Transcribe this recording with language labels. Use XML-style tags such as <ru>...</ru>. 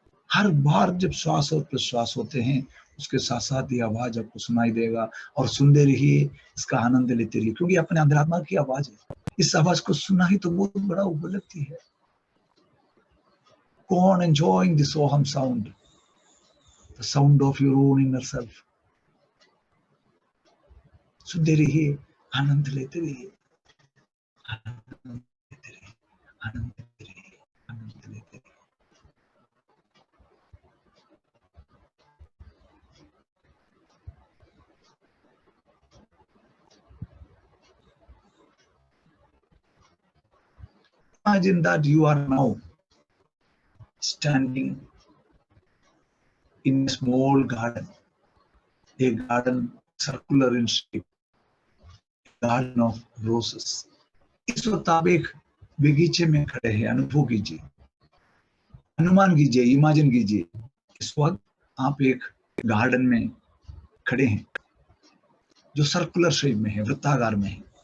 <hi>हर बार जब श्वास और प्रश्वास होते हैं उसके साथ साथ ये आवाज आपको सुनाई देगा, और सुनते रहिए, इसका आनंद लेते रहिए, क्योंकि अपने अंतरात्मा की आवाज है। इस आवाज को सुनना ही तो बहुत बड़ा उपलब्धि है।</hi> <en>Go on enjoying this Oham sound, the sound of your own inner self.</en> <hi>सुनते रहिए, आनंद लेते रहिए, आनंद लेते रहिए, आनंद लेते रहिए, आनंद लेते रहिए।</hi> <en>Imagine that you are now standing in a small garden, a garden circular in shape, a garden of roses.</en> <hi>इस वक्त आप एक बगीचे में खड़े हैं। अनुभव कीजिए, अनुमान कीजिए, इमेजिन कीजिए, इस वक्त आप एक गार्डन में खड़े हैं जो सर्कुलर शेप में है, वृत्ताकार में है।</hi>